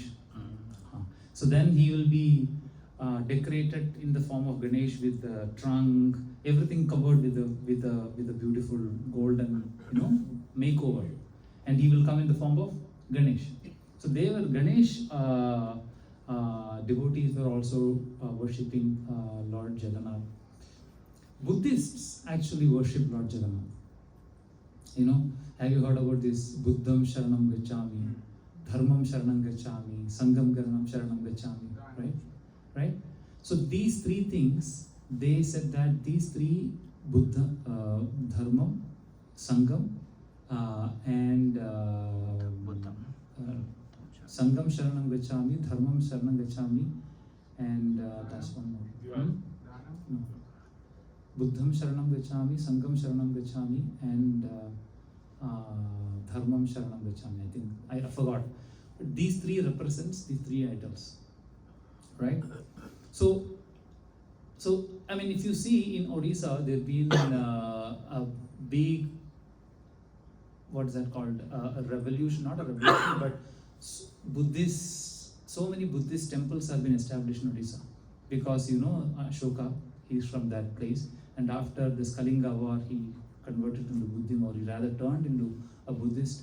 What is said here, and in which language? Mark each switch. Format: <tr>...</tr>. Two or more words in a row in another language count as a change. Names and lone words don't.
<en>So then he will be decorated in the form of Ganesh with the trunk, everything covered with a beautiful golden makeover, and he will come in the form of Ganesh. So they were Ganesh devotees were also worshipping Lord Jagannath. Buddhists actually worship Lord Jagannath. Have you heard about this?</en> <pi>Buddham Sharanam Gacchami, Dharmam Sharanam Gacchami, Sangam Garanam Sharanam Gacchami,</pi> <en>right? So these three things, they said that these three,</en> <pi>Buddha, Dharmam, Sangam, and Sangam Sharanam Gacchami, Dharmam Sharanam Gacchami,</pi> <en>and that's one more. No.</en> <pi>Buddham Sharanam Gacchami, Sangam Sharanam Gacchami, and Dharmam Sharanam Gacchami.</pi> <en>I think I forgot. But these three represents the three idols, right? So I mean, if you see in Odisha, there's been a big, what is that called? A revolution, not a revolution, but so many Buddhist temples have been established in Odisha, because Ashoka, he's from that place, and after this Kalinga war, he converted into Buddhism, or he rather turned into a Buddhist.</en>